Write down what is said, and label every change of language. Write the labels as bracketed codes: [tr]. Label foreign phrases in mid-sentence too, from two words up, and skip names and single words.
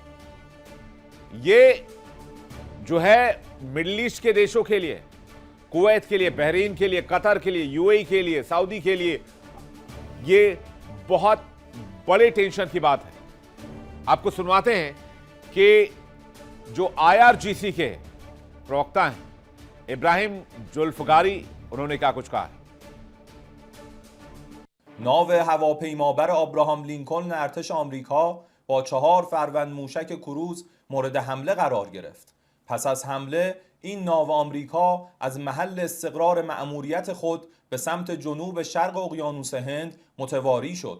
[hi] ये जो है मिडिल ईस्ट के देशों के लिए, कुवैत के लिए, बहरीन के लिए, कतर के लिए, यूएई के लिए, सऊदी के लिए, ये बहुत बड़े टेंशन की बात है। आपको सुनवाते हैं कि जो आईआरजीसी के प्रवक्ता हैं इब्राहिम जुल्फगारी, उन्होंने क्या कुछ कहा है। [fa] ناو هواپیمابر آبراهام لینکلن ارتش آمریکا با 4 فروند موشک کروز مورد حمله قرار گرفت. پس از حمله این ناو آمریکا از محل استقرار مأموریت خود به سمت جنوب شرق اقیانوس هند متواری شد.